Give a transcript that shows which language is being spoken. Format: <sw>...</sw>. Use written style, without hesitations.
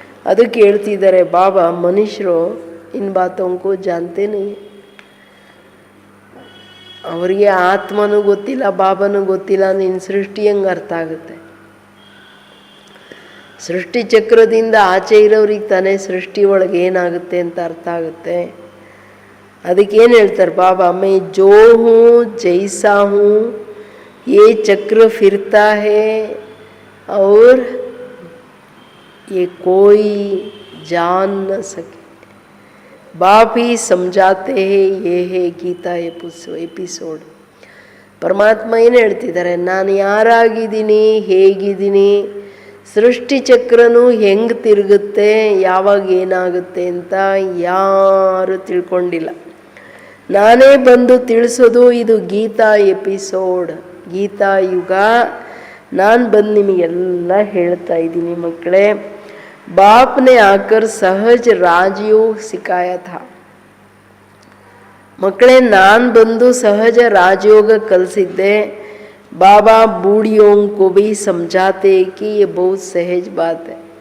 <kn>ಅದಕ್ಕೆ ಹೇಳ್ತಿದ್ದಾರೆ ಬಾಬಾ, ಮನುಷ್ಯರು</kn> <hi>ಇನ್ ಬಾತೋಂಕು ಜಾನ್ತೇನೆ.</hi> <kn>ಅವರಿಗೆ ಆತ್ಮನೂ ಗೊತ್ತಿಲ್ಲ, ಬಾಬನೂ ಗೊತ್ತಿಲ್ಲ, ನಿನ್ನ ಸೃಷ್ಟಿ ಹೆಂಗೆ ಅರ್ಥ ಆಗುತ್ತೆ? ಸೃಷ್ಟಿ ಚಕ್ರದಿಂದ ಆಚೆ ಇರೋರಿಗೆ ತಾನೇ ಸೃಷ್ಟಿ ಒಳಗೆ ಏನಾಗುತ್ತೆ ಅಂತ ಅರ್ಥ ಆಗುತ್ತೆ. ಅದಕ್ಕೇನು ಹೇಳ್ತಾರೆ ಬಾಬಾ,</kn> <hi>ಮೈ ಜೋ ಹೂँ ಜೈಸಾ ಹೂँ ये चक्र फिरता है और ये कोई जान न सके. बाप ही समझाते हैं. ये है</hi> <kn>ಗೀತಾ ಎಪಿಸೋಡ್. ಪರಮಾತ್ಮ ಏನು ಹೇಳ್ತಿದ್ದಾರೆ, ನಾನು ಯಾರಾಗಿದ್ದೀನಿ, ಹೇಗಿದ್ದೀನಿ, ಸೃಷ್ಟಿ ಚಕ್ರನೂ ಹೆಂಗೆ ತಿರುಗುತ್ತೆ, ಯಾವಾಗ ಏನಾಗುತ್ತೆ ಅಂತ ಯಾರು ತಿಳ್ಕೊಂಡಿಲ್ಲ. ನಾನೇ ಬಂದು ತಿಳಿಸೋದು. ಇದು ಗೀತಾ ಎಪಿಸೋಡ್, ಗೀತಾ ಯುಗ. ನಾನು ಬಂದು ನಿಮಗೆಲ್ಲ ಹೇಳ್ತಾ ಇದ್ದೀನಿ ಮಕ್ಕಳೇ.</kn> <hi>ಬಾಪ್ನೆ ಆಕರ್ ಸಹಜ ರಾಜಯೋಗ ಸಿಕ್ಕಾಯ ಥಾ.</hi> <kn>ಮಕ್ಕಳೇ, ನಾನು ಬಂದು ಸಹಜ ರಾಜಯೋಗ ಕಲಿಸಿದ್ದೆ.</kn> <hi>बाबा बूढ़ियों को भी समझाते कि ये बहुत सहज बात है.</hi>